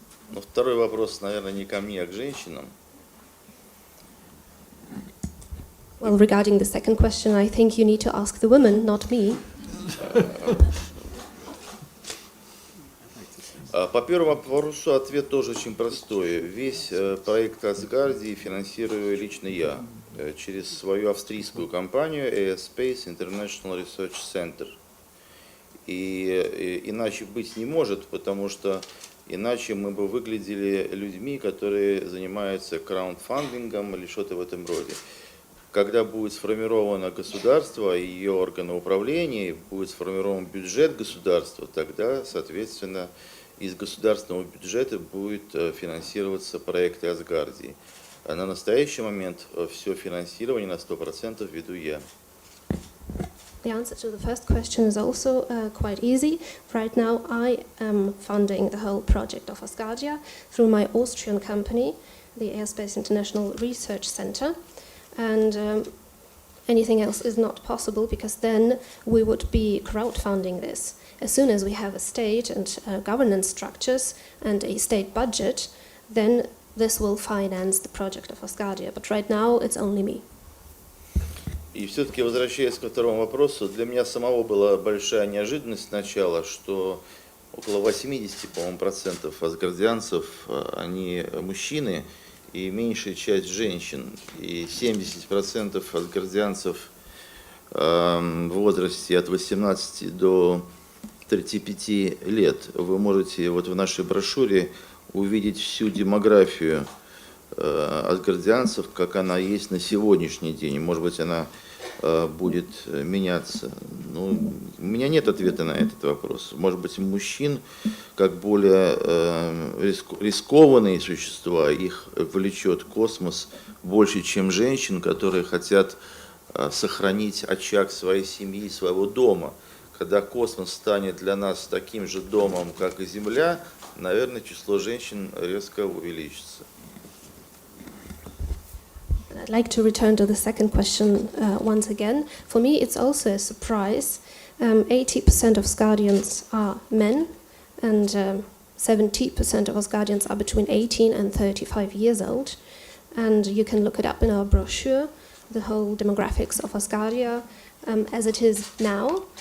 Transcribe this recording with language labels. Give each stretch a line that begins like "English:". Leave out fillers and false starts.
Russian: Ну, второй вопрос, наверное, не ко мне, а к женщинам.
English: Well, regarding the second question, I think you need to ask the women, not me.
Russian: По первому вопросу ответ тоже очень простой. Весь проект Асгардии финансирую лично я через свою австрийскую компанию Space International Research Center. И иначе быть не может, потому что иначе мы бы выглядели людьми, которые занимаются краундфандингом или что-то в этом роде. Когда будет сформировано государство и ее органы управления, будет сформирован бюджет государства, тогда, соответственно, из государственного бюджета будет финансироваться проекты Асгардии. А на настоящий момент все финансирование на 100% веду я.
English: The answer to the first question is also quite easy. Right now I am funding the whole project of Asgardia through my Austrian company, the Airspace International Research Center. And anything else is not possible, because then we would be crowdfunding this. As soon as we have a state and governance structures and a state budget, then this will finance the project of Asgardia. But right now it's only me.
Russian: И все-таки, возвращаясь ко второму вопросу, для меня самого была большая неожиданность сначала, что около 80, по-моему, процентов асгардианцев, они мужчины, и меньшая часть женщин. И 70% асгардианцев в возрасте от 18 до 35 лет. Вы можете вот в нашей брошюре увидеть всю демографию асгардианцев, как она есть на сегодняшний день. Может быть, она будет меняться. Ну, у меня нет ответа на этот вопрос. Может быть, мужчин, как более рискованные существа, их влечет космос больше, чем женщин, которые хотят сохранить очаг своей семьи, своего дома. Когда космос станет для нас таким же домом, как и Земля, наверное, число женщин резко увеличится.
English: I'd like to return to the second question once again. For me, it's also a surprise. 80% of Asgardians are men, and 70% of Asgardians are between 18 and 35 years old. And you can look it up in our brochure, the whole demographics of Asgardia as it is now.